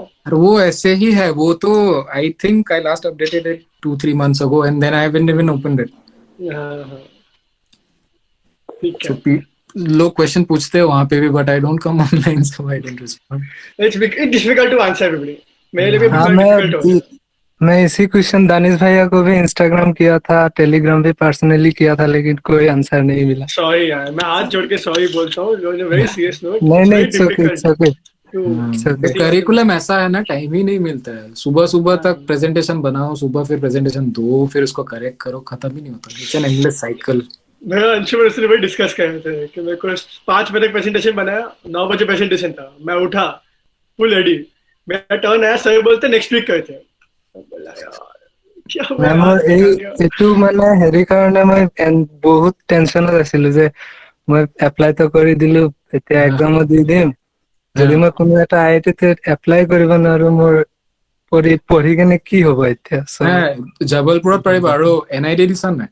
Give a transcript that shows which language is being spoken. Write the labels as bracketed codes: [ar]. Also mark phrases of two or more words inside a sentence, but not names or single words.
[hi] और वो ऐसे ही है. वो तो [en] I think I last updated it 2-3 months ago and then I haven't even opened it. [hi] हाँ. ठीक है. [en] So [hi] लोग क्वेश्चन पूछते हैं वहां पे भी, [en] but I don't come online so I don't respond. It's difficult to answer everybody. [hi] मेरे लिए भी हाँ, difficult हो गया. मैं इसी क्वेश्चन दानिश भैया को भी इंस्टाग्राम किया था, टेलीग्राम भी पर्सनली किया था, लेकिन कोई आंसर नहीं मिला. सॉरी यार, मैं हाथ जोड़ के सॉरी बोलता हूँ. [en] very serious note. नहीं, it's okay. [hi] करिकुलम ऐसा है ना, टाइम ही नहीं मिलता है. सुबह सुबह तक प्रेजेंटेशन बनाओ, सुबह फिर प्रेजेंटेशन दो, फिर उसको करेक्ट करो, खत्म ही नहीं होता. [en] it's an endless cycle. [hi] मैं अंशु से वही डिस्कस कर रहे थे कि मेरे को 5 बजे तक प्रेजेंटेशन बनाया, 9 बजे प्रेजेंटेशन था. मैं उठा [en] full ready. [hi] मेरा टर्न आया, सर बोलते [en] next week [hi] करते हैं. बोला यार [as] এইটো মানে হেৰি কাৰণে মই বহুত টেনচনত আছিলো যে মই এপ্লাই তো কৰি দিলো, এতিয়া এক্সামো দি দিম. যদি মই কোনো এটা IIT-তে এপ্লাই কৰিব নোৱাৰো, মোৰ পঢ়ি কেনে কি হ'ব এতিয়া? জবলপুৰত পাৰিবা. আৰু NID দিছা নাই?